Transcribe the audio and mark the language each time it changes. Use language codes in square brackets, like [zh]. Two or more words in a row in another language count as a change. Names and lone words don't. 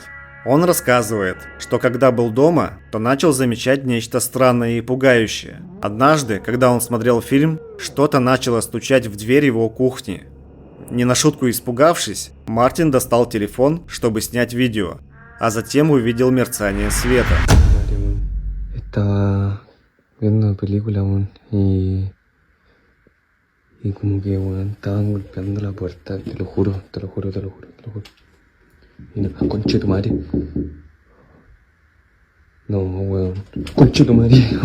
[ru] Он рассказывает, что когда был дома, то начал замечать нечто странное и пугающее. Однажды, когда он смотрел фильм, что-то начало стучать в дверь его кухни. Не на шутку испугавшись, Мартин достал телефон, чтобы снять видео, а затем увидел мерцание света. [es] Estaba viendo una película, weón, y como que, weón, estaban golpeando la puerta, te lo juro. Y no, conche tu madre. No, weón, conche tu madre.